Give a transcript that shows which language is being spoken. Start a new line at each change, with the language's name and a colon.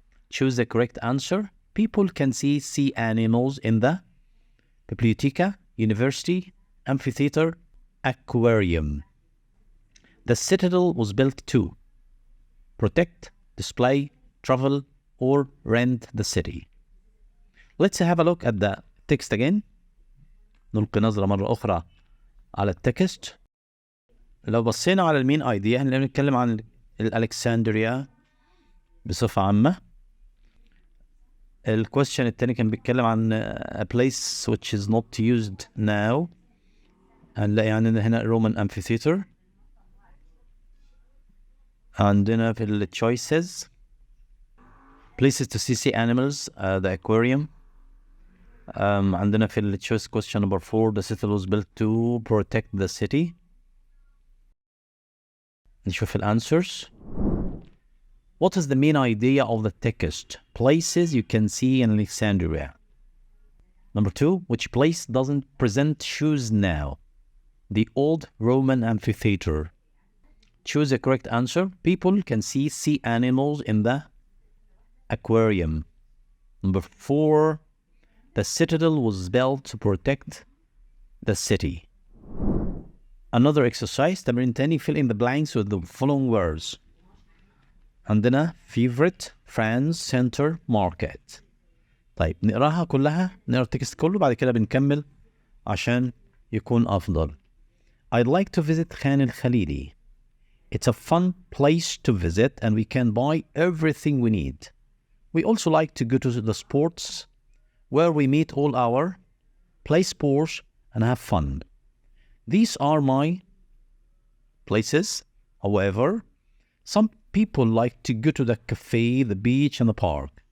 English: Choose the correct answer. People can see sea animals in the biblioteca, university, amphitheater, aquarium. The citadel was built to protect, display, travel, or rent the city. Let's have a look at the text again.
Arabic: نلقي نظرة مرة أخرى على التكست. لو بصينا على المين ايديا هنلاقي بنتكلم عن الألكسندريا بصفة عامة. الكويستشن التاني كان بيتكلم عن
English: a place which is not used now.
Arabic: هنلاقي عندنا هنا Roman amphitheater. عندنا في ال
English: choices places to see sea animals, the aquarium.
Arabic: عندنا في ال
English: choice question number 4, the city was built to protect the city.
Arabic: نشوف ال answers.
English: What is the main idea of the text? Places you can see in Alexandria. Number 2, which place doesn't present shoes now? The old Roman amphitheater. Choose the correct answer. People can see sea animals in the aquarium. Number 4, the citadel was built to protect the city. Another exercise,
Arabic: تمرين تاني,
English: fill in the blanks with the following words.
Arabic: عندنا favorite, friends, center, market. طيب نقراها كلها، نقرا التكست كله بعد كده بنكمل عشان يكون أفضل.
English: I'd like to visit Khan el-Khalili. It's a fun place to visit and we can buy everything we need. We also like to go to the sports where we meet all our, play sports and have fun. These are my places. However, some people like to go to the cafe, the beach and the park.